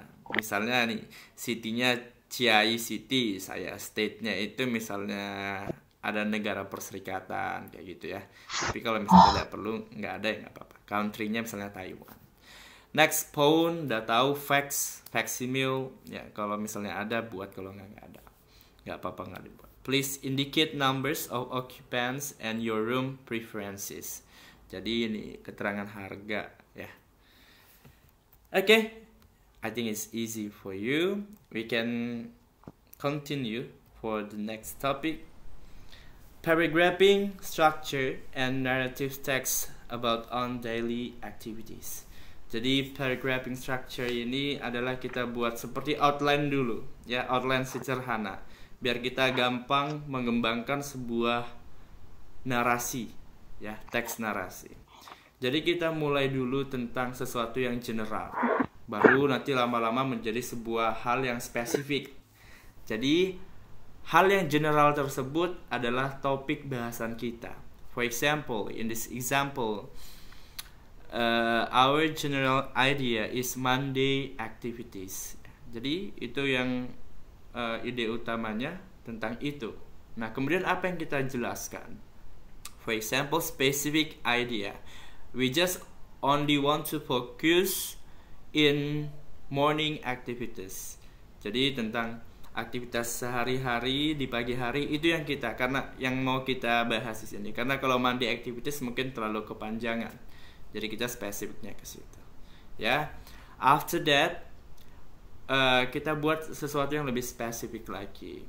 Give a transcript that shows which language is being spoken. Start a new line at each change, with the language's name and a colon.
Indonesian: Misalnya nih, city-nya Ciai City, saya state-nya itu misalnya ada negara perserikatan kayak gitu ya. Tapi kalau misalnya tidak perlu, nggak ada ya nggak apa-apa. Country-nya misalnya Taiwan. Next, phone, udah tahu. Fax, facsimile, ya kalau misalnya ada buat, kalau nggak ada, nggak apa-apa, nggak dibuat.
English: Please indicate numbers of occupants and your room preferences.
Indonesian: Jadi ini keterangan harga ya.
English: Okay, I think it's easy for you. We can continue for the next topic. Paragraphing structure and narrative text about on daily activities.
Indonesian: Jadi paragraphing structure ini adalah kita buat seperti outline dulu ya, outline sederhana biar kita gampang mengembangkan sebuah narasi ya, teks narasi. Jadi kita mulai dulu tentang sesuatu yang general, baru nanti lama-lama menjadi sebuah hal yang spesifik. Jadi hal yang general tersebut adalah topik bahasan kita.
English: For example, in this example, our general idea is Monday activities.
Indonesian: Jadi itu yang ide utamanya tentang itu. Nah, kemudian apa yang kita jelaskan?
English: For example, specific idea. We just only want to focus in morning activities.
Indonesian: Jadi tentang aktivitas sehari-hari di pagi hari itu yang kita, karena yang mau kita bahas di sini. Karena kalau Monday activities mungkin terlalu kepanjangan. Jadi kita spesifiknya ke situ. Ya.
English: After that
Indonesian: kita buat sesuatu yang lebih spesifik lagi.